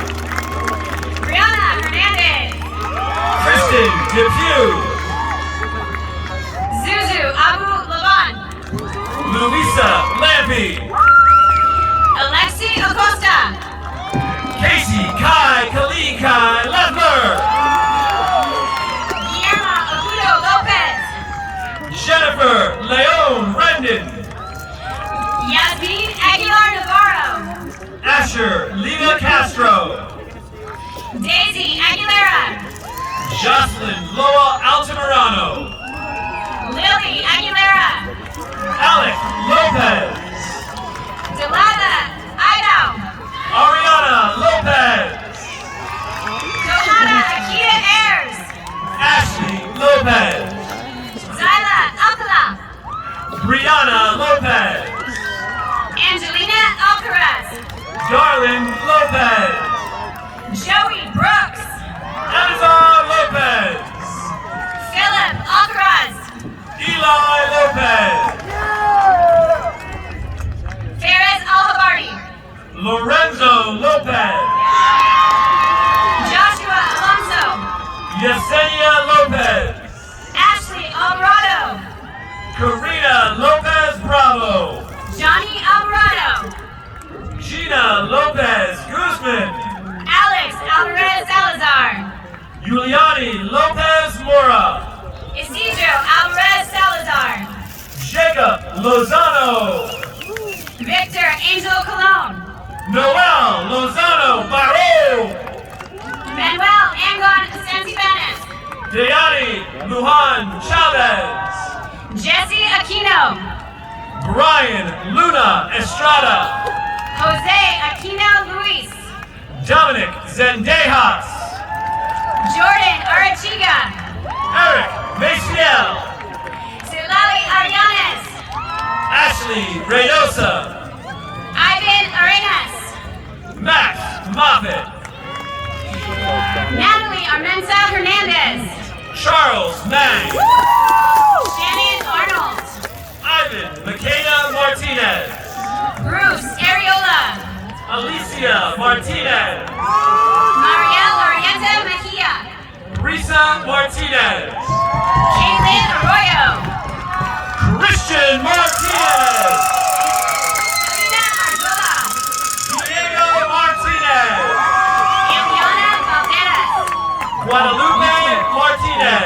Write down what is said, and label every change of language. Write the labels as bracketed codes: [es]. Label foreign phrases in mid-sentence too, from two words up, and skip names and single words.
[en] Brianna Hernandez. Kristen Depew. Zuzu Abu Laban. Luisa Lampe. Alexi Acosta. Casey Kai Kalikai Leffler. Guillermo Agudo Lopez. Jennifer Leon Rendon. Yasmin Aguilar Navarro. Asher Lina Castro. Daisy Aguilera. Jocelyn Loa Altamirano. Lily Aguilera. Alec Lopez. Delilah Idaho. Ariana Lopez. Johanna Akita Ayers. Ashley Lopez. Zyla Alcala. Brianna Lopez. Angelina Alcaraz. Darlin Lopez. Joey Brooks. Elizar Lopez. Philip Alcaraz. Eli Lopez. Ferez Alhabardi. Lorenzo Lopez. Joshua Alonso. Yesenia Lopez. Ashley Alvarado. Karina Lopez Bravo. Johnny Alvarado. Gina Lopez Guzman. Alex Alvarez Salazar. Giuliani Lopez Mora. Isidro Alvarez Salazar. Jacob Lozano. Victor Angel Colon. Noel Lozano Barro. Manuel Angon Santibanez. Dayani Lujan Chavez. Jesse Aquino. Brian Luna Estrada. Jose Aquino Luis. Dominic Zendejas. Jordan Arachiga. Eric Maciel. Silali Arianes. Ashley Reynosa. Ivan Arenas. Max Moffitt. Natalie Armenza Hernandez. Charles Mang. Shannon Arnold. Ivan McKay. Martinez. Bruce Ariola. Alicia Martinez. Mariel Orienta Mejia. Risa Martinez. Kaylin Arroyo. Christian Martinez. Selena Argola. Diego Martinez. Eliana Valderas. Guadalupe Martinez.